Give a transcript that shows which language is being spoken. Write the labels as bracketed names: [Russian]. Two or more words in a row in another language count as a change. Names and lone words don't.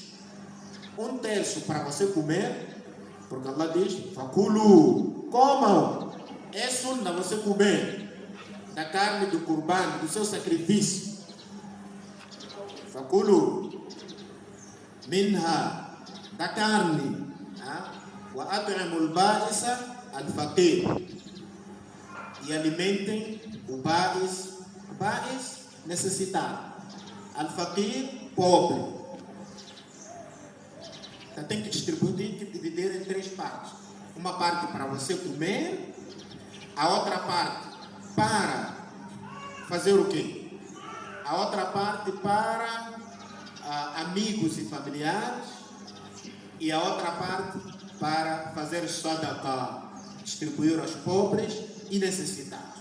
[Portuguese] 1 terço para você comer, porque Allah diz: Fakulu, comam. É sunna você comer da carne do Qurban, do seu sacrifício. [Arabic] Fakulu minha, [Portuguese] da carne. [Arabic] Wa at'imul ba'isa al-faqir. [Portuguese] E alimentem o ba'is necessitado, al-faqir pobre. Então tem que distribuir, tem que partes. Uma parte para você comer, a outra parte para fazer o quê? A outra parte para amigos e familiares, e a outra parte para fazer sadaqa, distribuir aos pobres e necessitados.